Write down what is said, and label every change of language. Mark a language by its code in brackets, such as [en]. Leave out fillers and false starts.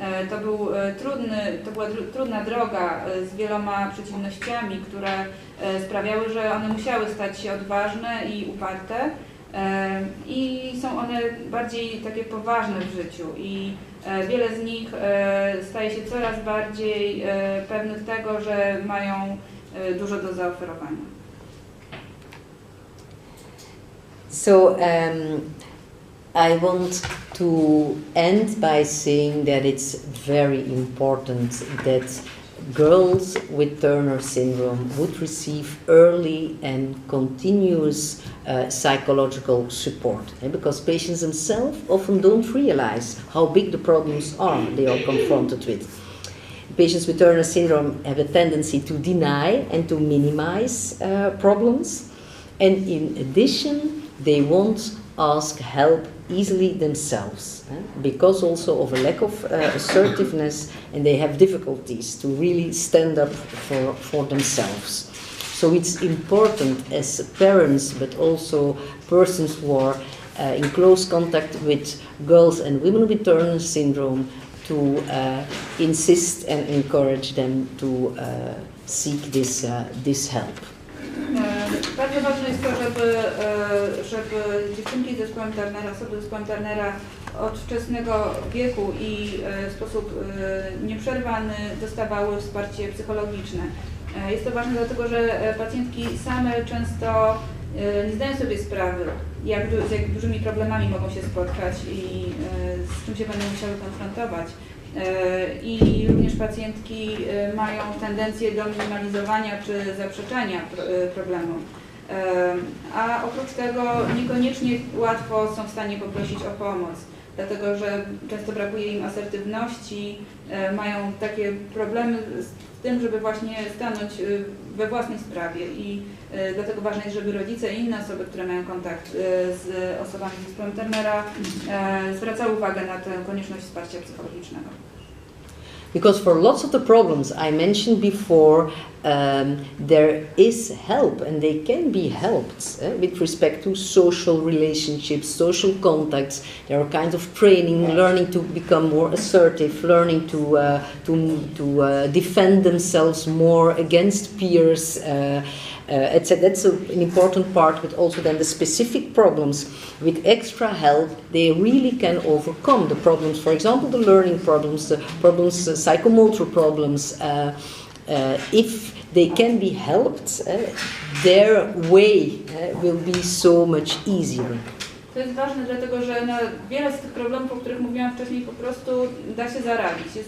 [pl] To była trudna droga z wieloma przeciwnościami, które sprawiały, że one musiały stać się odważne i uparte i są one bardziej takie poważne w życiu i wiele z nich staje się coraz bardziej pewnych tego, że mają dużo do zaoferowania. [en] So I want to end by saying that it's very important that girls with Turner syndrome would receive early and continuous psychological support, because patients themselves often don't realize how big the problems are they are confronted with. Patients with Turner syndrome have a tendency to deny and to minimize problems, and in addition they won't ask help easily themselves, because also of a lack of assertiveness, and they have difficulties to really stand up for themselves. So it's important as parents, but also persons who are in close contact with girls and women with Turner syndrome, to insist and encourage them to seek this help. [pl] Bardzo ważne jest to, żeby dziewczynki z zespołem Turnera, osoby z zespołem Turnera od wczesnego wieku i w sposób nieprzerwany dostawały wsparcie psychologiczne. Jest to ważne dlatego, że pacjentki same często nie zdają sobie sprawy, z jak dużymi problemami mogą się spotkać i z czym się będą musiały konfrontować. I również pacjentki mają tendencję do minimalizowania czy zaprzeczania problemom. A oprócz tego niekoniecznie łatwo są w stanie poprosić o pomoc, dlatego że często brakuje im asertywności, mają takie problemy z tym, żeby właśnie stanąć we własnej sprawie i dlatego ważne jest, żeby rodzice i inne osoby, które mają kontakt z osobami z zespołem Turnera, zwracały uwagę na tę konieczność wsparcia psychologicznego. [en] Because for lots of the problems I mentioned before, there is help, and they can be helped with respect to social relationships, social contacts. There are kinds of training, learning to become more assertive, learning to defend themselves more against peers, etc. That's an important part, but also then the specific problems. With extra help, they really can overcome the problems. For example, the learning problems, the problems, psychomotor problems. If they can be helped, their way will be so much easier. [pl] To jest ważne, dlatego że na wiele z tych problemów, o których mówiłam wcześniej, po prostu da się zaradzić.